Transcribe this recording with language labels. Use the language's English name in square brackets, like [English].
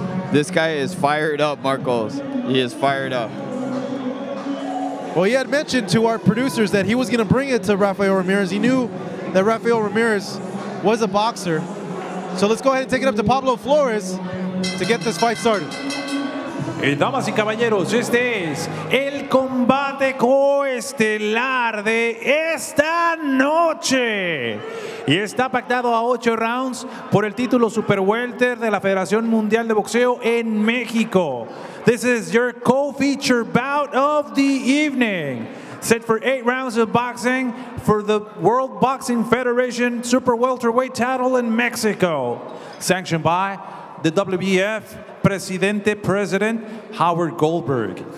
[English] This guy is fired up, Marcos. He is fired up. Well, he had mentioned to our producers that he was going to bring it to Rafael Ramirez. He knew that Rafael Ramirez was a boxer. So let's go ahead and take it up to Pablo Flores to get this fight started. [Spanish] Y damas y caballeros, este es el combate coestelar de esta noche. Y está pactado a 8 rounds por el título Super Welter de la Federación Mundial de Boxeo en México. [English] This is your co-feature bout of the evening. Set for 8 rounds of boxing for the World Boxing Federation Super Welterweight title in Mexico. Sanctioned by the WBF President Howard Goldberg.